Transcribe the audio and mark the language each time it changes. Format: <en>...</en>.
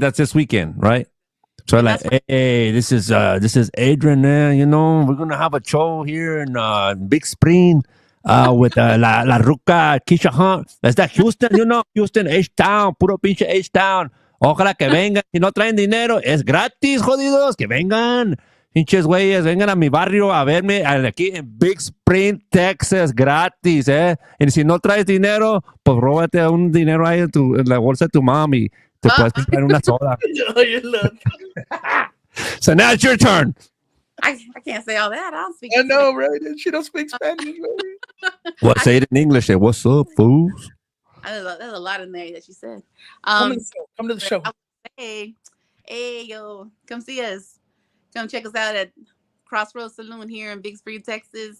<en>That's this weekend, right? So like, hey, this is Adrian. We're gonna have a show here in Big Spring with La Ruca, Keisha Hunt. That's that Houston, Houston, H-Town,</en> <es>puro pinche</es> <en>H-Town.</en> <es>Ojalá que vengan. Si no traen dinero, es gratis, jodidos. Que vengan. Pinches güeyes, vengan a mi barrio a verme aquí en Big Spring, Texas, gratis, Y si no traes dinero, pues róbate un dinero ahí en la bolsa de tu mami. Te puedes comprar una soda.</es> <en>So now it's your turn. I can't say all that. I don't speak. I know, right? She don't speak Spanish, right? What? Say it in English. What's up, fools? There's a lot in there that she said. Come to the show. Hey, yo, come see us. Come check us out at Crossroads Saloon here in Big Spring, Texas.</en>